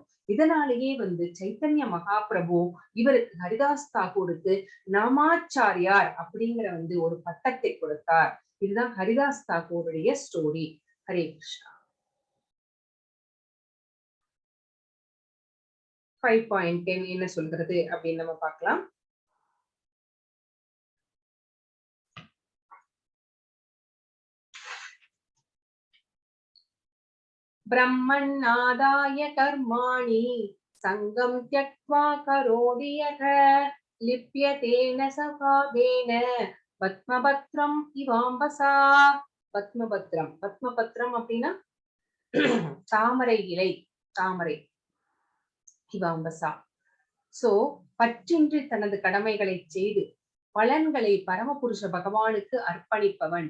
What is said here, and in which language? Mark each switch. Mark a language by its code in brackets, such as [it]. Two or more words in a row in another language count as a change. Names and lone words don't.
[ta] இதனாலேயே வந்து சைத்தன்ய மகாபிரபு இவருக்கு ஹரிதாஸ் தாகூருக்கு நாமாச்சாரியார் அப்படிங்கிற வந்து ஒரு பட்டத்தை கொடுத்தார். இதுதான் ஹரிதாஸ் தாகூருடைய ஸ்டோரி. ஹரே கிருஷ்ணா. 5.10 என்ன சொல்கிறது அப்படின்னு நம்ம பார்க்கலாம். [sa] ब्रह्मण्णादाय कर्माणि सङ्गं त्यक्त्वा करोति यः लिप्यतेन सभावेन पद्मपत्रम् इवाम्भसा. [ta] பத்மபத்ரம், பத்மபத்ரம் அப்படின்னா தாமரை இலை, தாமரை. இவாம்பசா. சோ பற்றின்றி தனது கடமைகளை செய்து பலன்களை பரமபுருஷ பகவானுக்கு அர்ப்பணிப்பவன்.